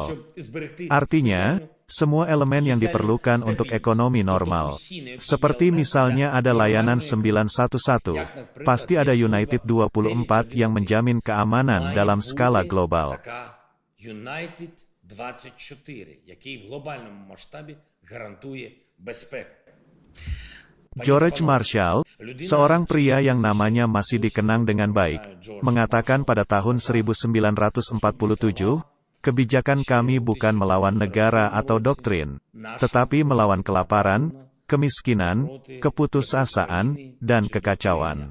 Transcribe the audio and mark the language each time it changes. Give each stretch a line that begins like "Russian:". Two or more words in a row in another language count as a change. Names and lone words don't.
Indonesian: Artinya, semua elemen yang diperlukan untuk ekonomi normal. Seperti misalnya ada layanan 911, pasti ada United 24 yang menjamin keamanan dalam skala global. United 24,
Ukrainian: який в глобальному масштабі гарантує безпеку.
Indonesian: George Marshall, seorang pria yang namanya masih dikenang dengan baik, mengatakan pada tahun 1947, kebijakan kami bukan melawan negara atau doktrin, tetapi melawan kelaparan, kemiskinan, keputusasaan, dan kekacauan.